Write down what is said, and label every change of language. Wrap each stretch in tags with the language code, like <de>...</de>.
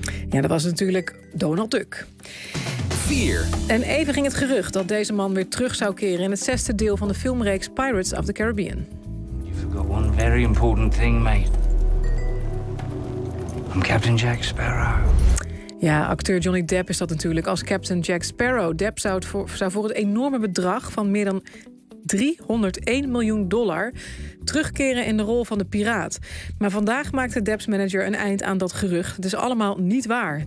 <nl>Ja, dat was natuurlijk Donald Duck. 4. En even ging het gerucht dat deze man weer terug zou keren in het zesde deel van de filmreeks Pirates of the Caribbean.</nl> <en>You forgot one very important thing, mate. I'm Captain Jack Sparrow.</en> <nl>Ja, acteur Johnny Depp is dat natuurlijk als Captain Jack Sparrow. Depp zou voor het enorme bedrag van meer dan $301 miljoen terugkeren in de rol van de piraat. Maar vandaag maakte Depp's manager een eind aan dat gerucht. Het is allemaal niet waar.</nl>